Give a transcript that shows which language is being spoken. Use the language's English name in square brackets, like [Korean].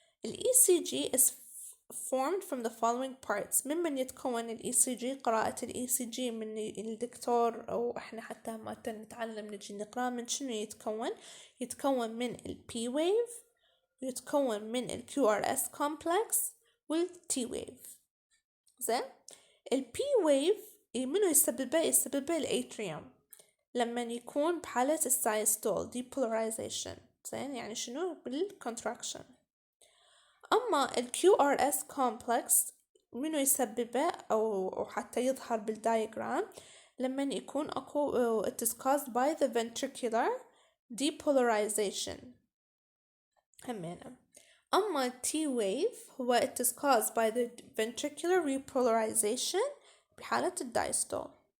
[English] ال ECG is formed from the following parts. [Arabic] ممن يتكون ال ECG؟ قراءة ال ECG من الدكتور أو إحنا حتى ما نتعلم نجي نقرأ من شنو يتكون؟ يتكون من ال P wave، ويتكون من ال QRS complex وال T wave. زين؟ ال P wave منو يسببه؟ يسببه الاتريوم لما يكون بحالة السايستول depolarization. زين؟ يعني شنو؟ بالcontraction. أما ال QRS complex منو يسببه أو حتى يظهر بالدايجرام لما يكون أكو [English] it is caused by the ventricular depolarization [Arabic] همينة. أما [English] T wave [Arabic] هو [English] it is caused by the ventricular repolarization [Arabic] بحالة الدايستول.